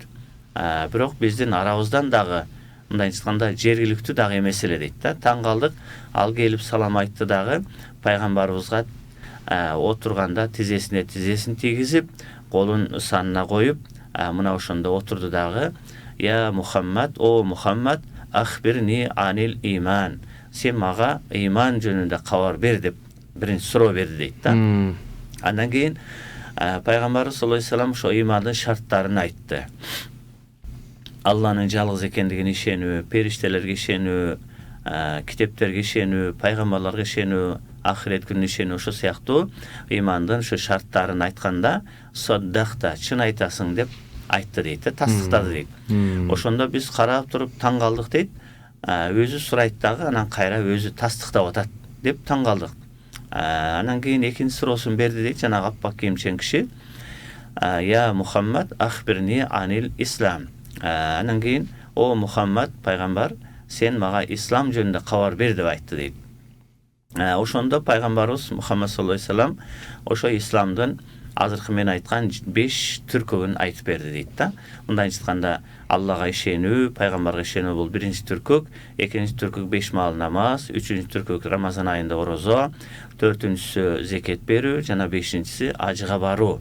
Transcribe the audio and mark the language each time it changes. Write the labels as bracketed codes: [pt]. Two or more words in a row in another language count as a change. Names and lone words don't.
[ky] Бирок биздин арабыздан дагы мындайча айтканда жергиликтүү дагы эмес эле дейт да. Таң калдык. Ал келип салам айтты дагы пайгамбарыбызга отурганда тизесин тийгизип, колун санына коюп, мына ошондо отурду дагы. [ar] يا محمد، يا محمد، أخبرني عن الإيمان. [ky] Сен мага ыйман жөнүндө кабар бер деп биринчи суроо берди дейт да. Андан кийин пайгамбарыбыз [ar] صلى الله عليه وسلم [ky] ошо ыймандын шарттарын айтты. Алланын жалгыз экендигине ишенүү, периштелерге ишенүү, китептерге ишенүү, пайгамбарларга ишенүү, ахирет күнүнө ишенүү, ошо сыяктуу ыймандын ошо шарттарын айтканда саддакта, чын айтасың деп айтты дейт, тастыктады дейт. Ошондо биз карап туруп таң калдык дейт. Өзү сурайт дагы, анан кайра өзү тастыктап атат деп таң калдык. Анан кийин экинчи суроосун берди дейт жанагы аппак кийимчен киши. [ar] يا محمد، أخبرني عن الإسلام. [ky] Анан кийин о Мухаммад пайгамбар, сен мага ислам жөнүндө кабар бер деп айтты дейт. Ошондо пайгамбарыбыз Мухаммад [ar] صلى الله عليه وسلم [ky] ошо исламдын азыркы мен айткан 5 түркөгүн айтып берди дейт да. Мындайча айтканда Аллага ишенүү, пайгамбарга ишенүү бул биринчи түркөк, экинчи түркөк 5 маал намаз, үчүнчү түркөк Рамазан айында орозо, төртүнчүсү зекет берүү жана бешинчиси ажыга баруу.